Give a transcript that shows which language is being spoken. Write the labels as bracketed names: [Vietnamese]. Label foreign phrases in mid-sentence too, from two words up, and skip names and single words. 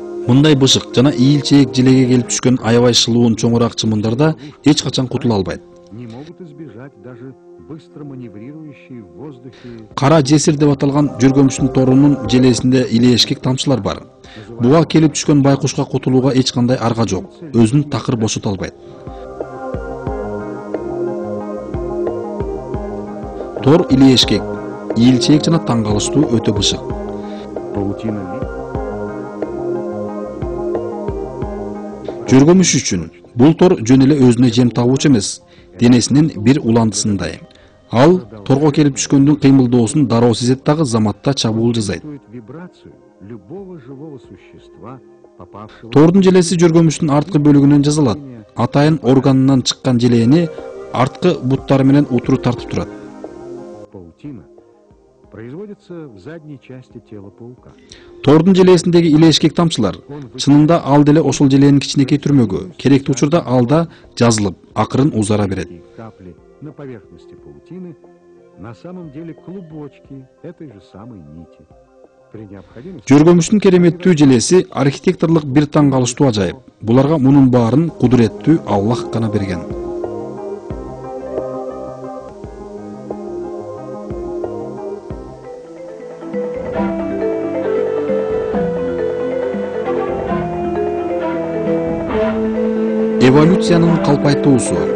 [Kyrgyz] Мындай бышык жана ийилчээк жилеге келип түшкөн аябай шылуун чоңураак чымындарда эч качан кутула албайт. [Russian] Не могут избежать даже быстро маневрирующие в воздухе. [Kyrgyz] Кара жесир деп аталган жүргөмүштүн торунун желесинде илээшкек тамчылар бар. Буга келип түшкөн байкушка кутулууга эч кандай арга жок. Өзүн такыр бошото албайт. Тор илээшкек, ийилчээк жана таң калыштуу өтө бышык. [Russian] Паутина ли? [Kyrgyz] Жүргөмүш үчүн бул тор жөн эле өзүнө жем табуучу эмес, денесинин бир уландысындай. Ал торго келип түшкөндүн кыймылдоосун дароо сезет дагы заматта чабуул жасайт. [Russian] Вибрацию любого живого существа, попавшего [Kyrgyz] Тордун желеси жүргөмүштүн арткы бөлүгүнөн жасалат. Атайын органынан чыккан желени арткы буттары менен утуру тартып турат. [Russian] паутина производится в задней части тела паука. [Kyrgyz] Тордун желесиндеги илээшкек тамчылар чынында ал деле ошол желенин кичинекей түрмөгү, керектүү учурда алда жазылып, акырын узара берет. [Russian] И капли на поверхности паутины на самом деле клубочки этой же самой нити. При необходимости [Kyrgyz] Жүргөмүштүн кереметтүү желеси архитекторлук бир таң калыштуу ажайып. Буларга мунун баарын кудуреттүү Аллах гана берген. Эволюциянын калпайтуусу.